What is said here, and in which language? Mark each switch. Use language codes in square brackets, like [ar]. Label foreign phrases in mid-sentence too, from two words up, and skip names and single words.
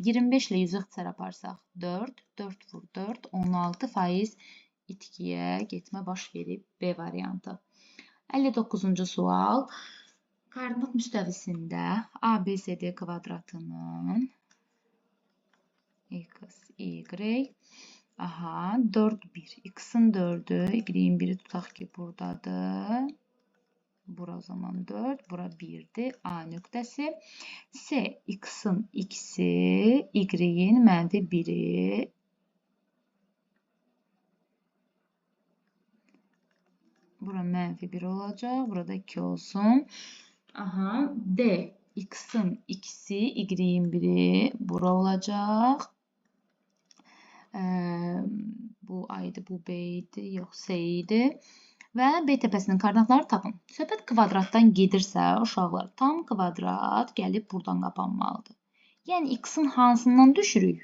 [az] 25 ilə 100 ixtisar aparsaq 4, 4 vur 4, 16 faiz itkiyə getmə baş verib. B variantı. 59-cu sual. Koordinat müstəvisində ABCD kvadratının x, y, 4, 1. X-in 4-ü, y-in 1-i tutaq ki, buradadır. Bura o zaman 4, bura 1-dir. A nöqtəsi. C, X-in x-i, y-in mənfi 1-i. Bura mənfi 1 olacaq, burada 2 olsun. D, X-in x-i, y-in 1-i. Bura olacaq. Bu A idi, bu B idi, yox C idi. Və B təpəsinin koordinatları tapın. Söhbət kvadratdan gedirsə, uşaqlar, tam kvadrat gəlib buradan qapanmalıdır. Yəni, X-in hansından düşürük?